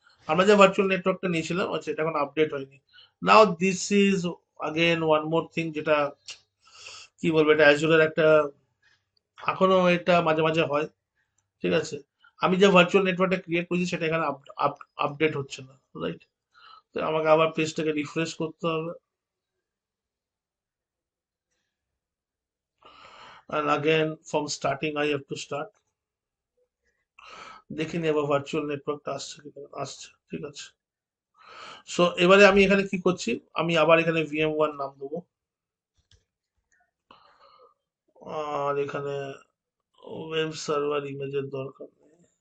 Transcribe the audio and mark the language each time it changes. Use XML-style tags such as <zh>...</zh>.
<bn>আমরা যে ভার্চুয়াল নেটওয়ার্কটা নিয়েছিলাম, আচ্ছা, এটা এখন আপডেট হয়নি।</bn> <en>now this is again one more thing,</en> <bn>যেটা কি বলবো, এটা অ্যাজুরের একটা, এখনো এটা মাঝে মাঝে হয়, ঠিক আছে। আমি যে ভার্চুয়াল নেটওয়ার্কটা ক্রিয়েট করেছি সেটা এখানে আপডেট হচ্ছে না, রাইট। তো আমাকে আবার পেজটাকে রিফ্রেশ করতে হবে।</bn> <en>and again from starting I have to start।</en> <bn>দেখিনি এবার ভার্চুয়াল নেটওয়ার্কটা আসছে কিনা, আসছে, ঠিক আছে। সো এবারে আমি এখানে কি করছি, আমি আবার এখানে VM1 নাম দেবো। আর এখানে ওয়েব সার্ভার ইমেজের দরকার নেই।</bn>